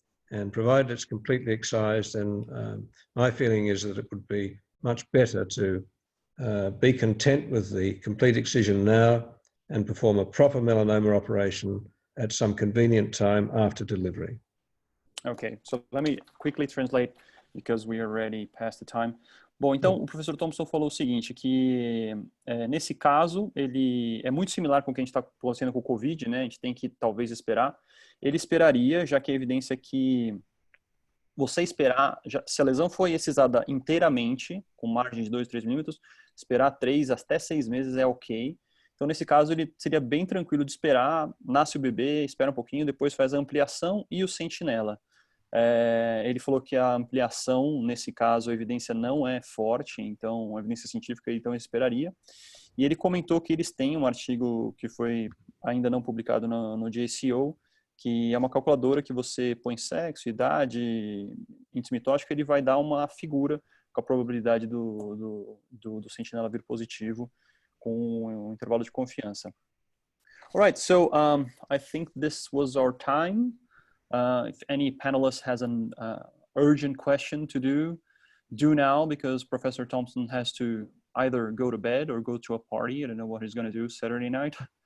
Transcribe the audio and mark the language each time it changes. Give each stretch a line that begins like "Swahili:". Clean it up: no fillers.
English: And provided it's completely excised, then my feeling is that it would be much better to be content with the complete excision now and perform a proper melanoma operation at some convenient time after delivery. Okay, so let me quickly translate because we are already past the time.
Portuguese: Bom, então o professor Thompson falou o seguinte, que nesse caso ele é muito similar com o que a gente está fazendo com o COVID, né? A gente tem que talvez esperar. Ele esperaria, já que a evidência é que você esperar, se a lesão foi excisada inteiramente, com margem de 2, 3 milímetros, esperar 3 até 6 meses é ok. Então, nesse caso, ele seria bem tranquilo de esperar, nasce o bebê, espera um pouquinho, depois faz a ampliação e o sentinela. Ele falou que a ampliação, nesse caso, a evidência não é forte, então, a evidência científica, então, ele esperaria. E ele comentou que eles têm um artigo que foi ainda não publicado no JCO, que é uma calculadora que você põe sexo, idade, índice mitótico, ele vai dar uma figura com a probabilidade do sentinela vir positivo com um intervalo de confiança.
English: All right, so I think this was our time. If any panelist has an urgent question to do now, because Professor Thompson has to either go to bed or go to a party. I don't know what he's going to do Saturday night.